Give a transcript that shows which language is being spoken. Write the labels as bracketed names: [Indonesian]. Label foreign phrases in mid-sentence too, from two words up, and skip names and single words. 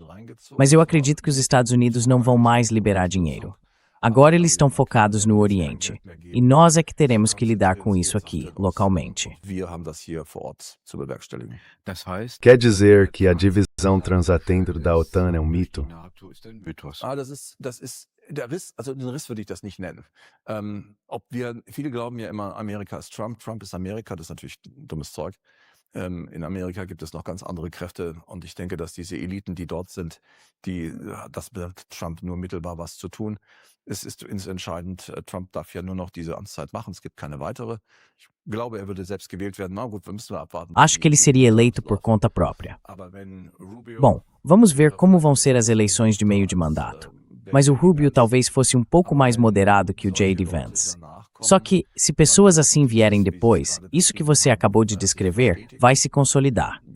[Portuguese] Mas eu acredito que os Estados Unidos não vão mais liberar dinheiro. Agora eles estão focados no Oriente. E nós é que teremos que lidar com isso aqui, localmente. Quer dizer que a divisão transatlântica da OTAN é um mito? [German] Der Riss, also den Riss würde ich das nicht nennen. Viele glauben ja immer, Amerika ist Trump, Trump ist Amerika, das ist natürlich dummes Zeug. In Amerika gibt es noch ganz andere Kräfte und ich denke, dass diese Eliten, die dort sind, das mit Trump nur mittelbar was zu tun. Es ist entscheidend, Trump darf ja nur noch diese Amtszeit machen, es gibt keine weitere. Ich glaube, würde selbst gewählt werden. Na gut, müssen wir abwarten. [Portuguese] Acho que ele seria eleito por conta própria. Bom, vamos ver como vão ser as eleições de meio de mandato. Mas o Rubio talvez fosse um pouco mais moderado que o J.D. Vance. Só que, se pessoas assim vierem depois, isso que você acabou de descrever vai se consolidar.